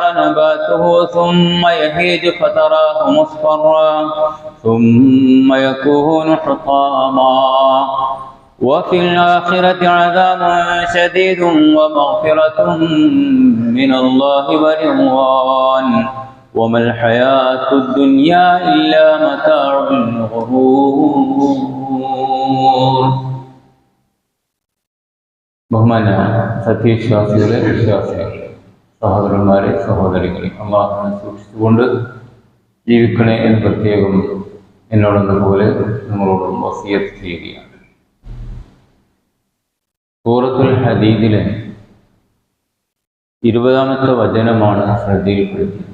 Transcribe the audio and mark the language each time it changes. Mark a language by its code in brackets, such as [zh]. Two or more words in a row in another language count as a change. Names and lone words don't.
[ar] نباته ثم يهيج فتراه مصفرا ثم يكون حطاما وفي الآخرة عذاب شديد ومغفرة من الله ورضوان وما الحياة الدنيا إلا متاع الغرور. [ml] ബഹുമാന സത്യവിശ്വാസികളെ, വിശ്വാസികളെ, സഹോദരന്മാരെ, സഹോദരികളെ, അള്ളാഹുവിനെ സൂക്ഷിച്ചുകൊണ്ട് ജീവിക്കണേ എന്ന് പ്രത്യേകം എന്നോടെന്നപോലെ നിങ്ങളോടും വസിയത്ത് ചെയ്യുകയാണ്. സൂറത്തുൽ ഹദീദിലെ 20-ാമത്തെ വചനമാണ് ശ്രദ്ധയിൽപ്പെടുത്തിയത്.